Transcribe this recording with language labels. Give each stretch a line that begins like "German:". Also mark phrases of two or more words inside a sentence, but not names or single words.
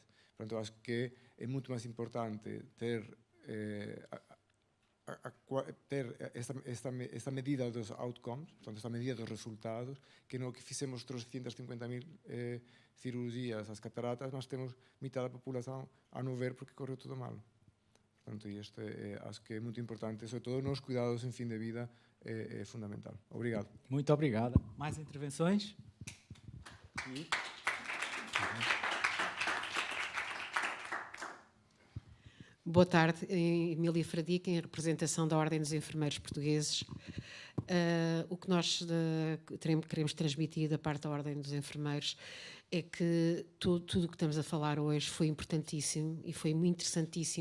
Galician: Portanto, acho que é moito máis importante ter esta medida dos outcomes, portanto, esta medida dos resultados, que no que fixemos 350.000 cirurgias ás cataratas, mas temos mitad da populación a non ver porque correu todo mal. Portanto, e isto acho que é moito importante, sobre todo nos cuidados en fin de vida, é fundamental.
Portuguese: Obrigado. Muito obrigado. Mais intervenções? Boa tarde, Emília Fradique, em representação da Ordem dos Enfermeiros Portugueses. O que nós queremos transmitir da parte da Ordem dos Enfermeiros é que tudo o que estamos a falar hoje foi importantíssimo e foi muito interessantíssimo.